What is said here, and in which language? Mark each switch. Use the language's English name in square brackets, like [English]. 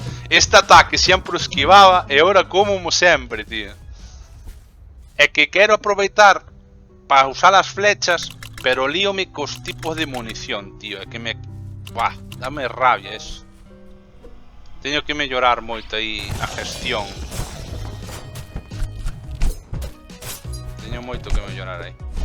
[Galician] Este ataque sempre o esquivaba e agora como sempre, tío. É que quero aproveitar para usar as flechas Pero líome cos tipos de munición, tío. [Spanish] É que me... Buah, dame rabia eso. [Galician] Teño que mellorar moito aí a gestión. Teño moito que mellorar aí.